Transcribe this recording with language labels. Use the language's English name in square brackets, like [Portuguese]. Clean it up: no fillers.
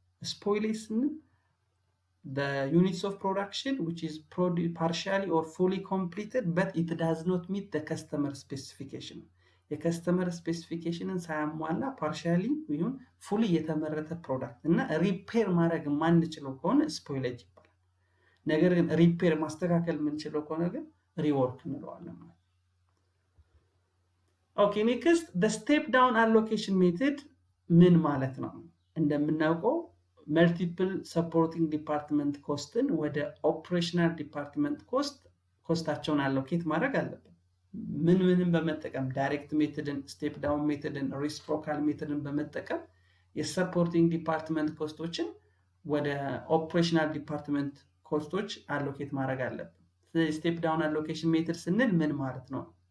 [Amharic] ስፖይሌጅ ስንል [English] the units of production which is partially or fully completed but it does not meet the customer specification [Amharic] የከስተመር ስፔሲፊኬሽንን ሳያሟላ ፓርሻሊ ወይም ፉሊ የተመረተ ፕሮዳክት እና ሪፔር ማድረግ ማንችለው ከሆነ ስፖይሌጅ ይባላል። ነገር ግን ሪፔር ማስተካከል የምንችለው ከሆነ ግን ሪወርክ እንለዋለን ማለት። [English] Okay, next the step down allocation method [Amharic] ምን ማለት ነው? እንደምናውቀው መልቲፕል ሰፖርቲንግ ዲፓርትመንት ኮስትን ወደ ኦፕሬሽናል ዲፓርትመንት ኮስታቸውን አሎኬት ማድረግ አለብን። ምንን በመጠቀም ዳይሬክት ሜተድን፣ ስቴፕ ዳውን ሜተድን፣ ሪስፕሮካል ሜተድን በመጠቀም የሰፖርቲንግ ዲፓርትመንት ኮስቶችን ወደ ኦፕሬሽናል ዲፓርትመንት ኮስቶች አሎኬት ማድረግ አለብን። ስለዚህ ስቴፕ ዳውን አሎኬሽን ሜተድ ስንል ምን ማለት ነው?